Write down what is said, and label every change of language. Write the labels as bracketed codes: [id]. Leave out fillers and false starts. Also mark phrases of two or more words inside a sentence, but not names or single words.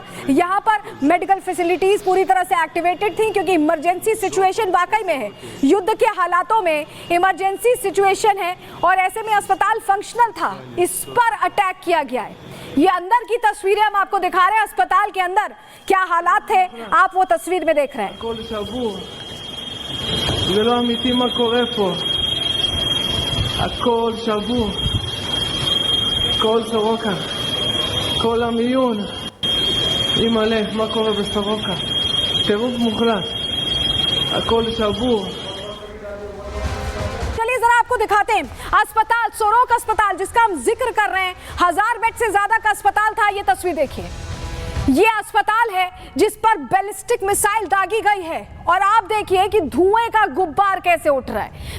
[hi] यहाँ पर [en] medical facilities [hi] पूरी तरह से एक्टिवेटेड थी, क्योंकि [en] emergency situation [hi] वाकई में है, युद्ध के हालातों में [en] emergency situation [hi] है और ऐसे में अस्पताल फंक्शनल था। इस पर अटैक किया गया है। ये अंदर की तस्वीरें हम आपको दिखा रहे हैं, अस्पताल के अंदर क्या हालात थे आप वो तस्वीर में देख रहे हैं। [he] הכל שבור, זה לא אמיתי מה קורה פה, הכל שבור, כל סורוקה, כל המיון, אימא'לה, מה קורה בסורוקה, טירוף מוחלט, הכל שבור। [hi] चलिए जरा आपको दिखाते हैं अस्पताल, सोरोका अस्पताल जिसका हम जिक्र कर रहे हैं, 1000 बेड से ज्यादा का अस्पताल था। ये तस्वीर देखिए, ये अस्पताल है जिस पर [en] ballistic missile [hi] दागी गई है और आप देखिए कि धुएं का गुब्बार कैसे उठ रहा है।